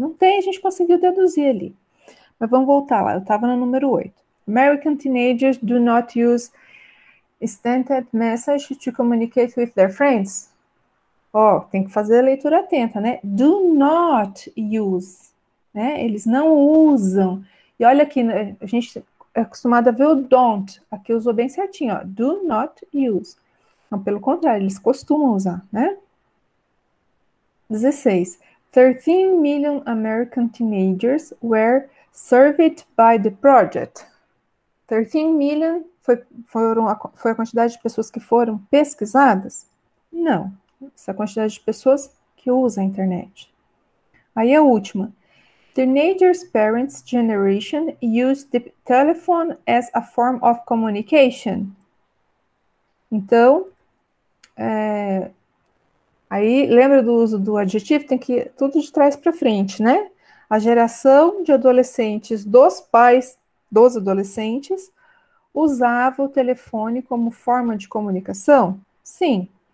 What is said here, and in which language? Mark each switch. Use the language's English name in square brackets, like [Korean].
[Portuguese] Não tem, a gente conseguiu deduzir ali. Mas vamos voltar lá, eu estava no número 8. [English] American teenagers do not use instant message to communicate with their friends. [Portuguese] Tem que fazer a leitura atenta, né? [English] Do not use, [Portuguese] né? Eles não usam. E olha aqui, né? A gente é acostumado a ver o don't. Aqui usou bem certinho, ó. [English] Do not use. [Portuguese] Então, pelo contrário, eles costumam usar, né? 16. [English] 13 million American teenagers were surveyed by the project. 13 million [Portuguese] foi a quantidade de pessoas que foram pesquisadas? Não. Essa é a quantidade de pessoas que usam a internet. Aí a última. [English] Teenagers' parents' generation used the telephone as a form of communication. [Portuguese] Então, aí lembra do uso do adjetivo? Tem que ir tudo de trás para frente, né? A geração de adolescentes dos pais dos adolescentes usava o telefone como forma de comunicação? Sim.